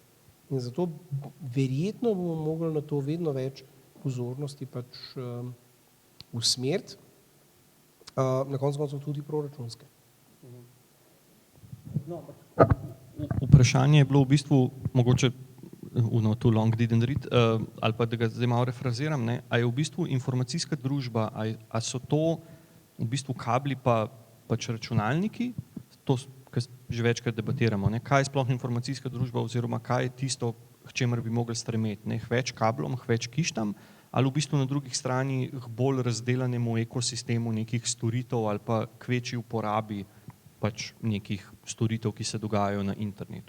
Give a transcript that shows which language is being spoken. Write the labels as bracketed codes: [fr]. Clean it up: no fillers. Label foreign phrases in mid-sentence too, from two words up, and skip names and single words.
[sl] In zato verjetno bomo mogli na to vedno več pozornosti pač usmeriti, na koncu koncev tudi proračunske. Vprašanje je bilo v bistvu, mogoče [en] too long didn't read, [sl] ali pa da ga zdaj malo refraziram, a je v bistvu informacijska družba, a so to v bistvu kabli pa pač računalniki, to, kar že večkrat debatiramo, kaj je sploh informacijska družba oziroma kaj je tisto, k čemer bi mogli stremeti, k več kablom, k več kištam, ali v bistvu na drugih strani k bolj razdelanemu ekosistemu nekih storitev ali pa k večji uporabi pač nekih storitev, ki se dogajajo na internetu.